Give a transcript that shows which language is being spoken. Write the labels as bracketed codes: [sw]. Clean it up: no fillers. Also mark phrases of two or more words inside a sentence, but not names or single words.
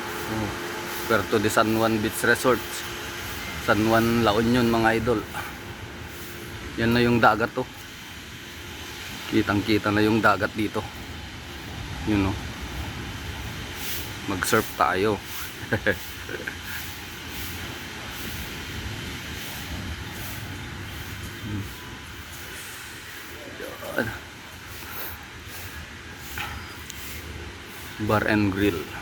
[tl] Oh, Puerto de San Juan Beach Resort, San Juan, La Union mga idol. Yan na yung dagat to. Kitang kita na yung dagat dito. Yun, no? Mag surf tayo. [en] Bar and grill.